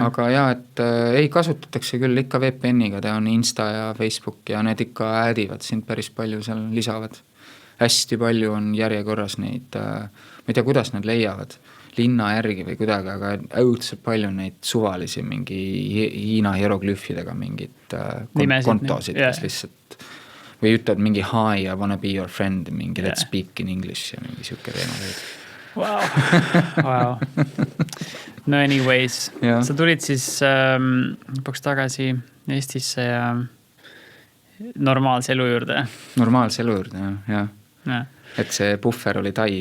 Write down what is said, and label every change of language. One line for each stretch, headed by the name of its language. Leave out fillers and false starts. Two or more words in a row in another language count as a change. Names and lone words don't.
Estonian: Aga jaa, et ei kasutatakse küll ikka VPN-iga, ta on Insta ja Facebook ja need ikka äädivad sind päris palju seal lisavad. Hästi palju on järjekorras neid, ma ei tea, kuidas nad leiavad linna järgi või kuidagi, aga õudselt palju neid suvalisi mingi Hiina hieroglüüfidega mingid kontosid, kes lihtsalt või ütlevad mingi
English: hi, I wanna be your friend,
Estonian: mingi
English: let's speak in English
Estonian: ja mingi siuke teema veid. Wow. No anyways, sa tulid siis lõpuks tagasi Eestisse ja normaalse elu juurde. Normaalse elu juurde, jah. Et see puffer oli Tai.